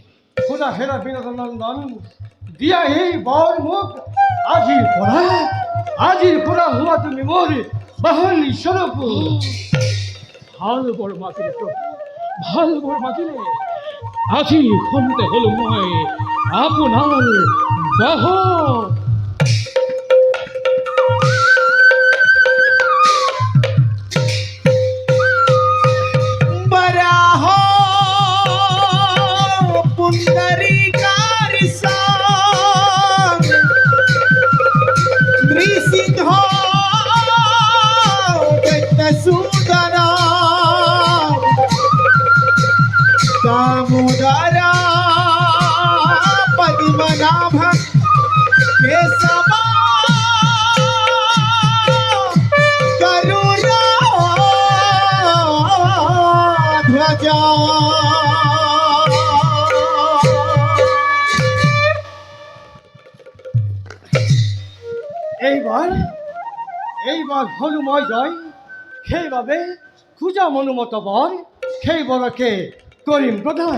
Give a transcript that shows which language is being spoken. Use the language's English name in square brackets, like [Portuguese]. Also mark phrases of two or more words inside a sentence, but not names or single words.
[Assamese] খোদা হেৰা বিনোদ নন্দন দিয়া এই বৰ মোক আজিৰ পৰা হোৱা তুমি মোৰ বাহনী স্বৰূপ। ভাল বৰ মাগিলে প্ৰভু, ভাল বৰ মাগিলে। আজি খন্তে হলো মই আপোনাৰ বাহন। [Sanskrit] बराह पुंडरीकार सांग नृसिंह दत्तसूदना दामोदरा पद्मनाभ केशवा करुणा ধ্বজা [Assamese] এইবাৰ হলো মই জয়, সেইবাবে খোজা মনোমত বৰ সেই বৰকে কৰিম প্ৰদান।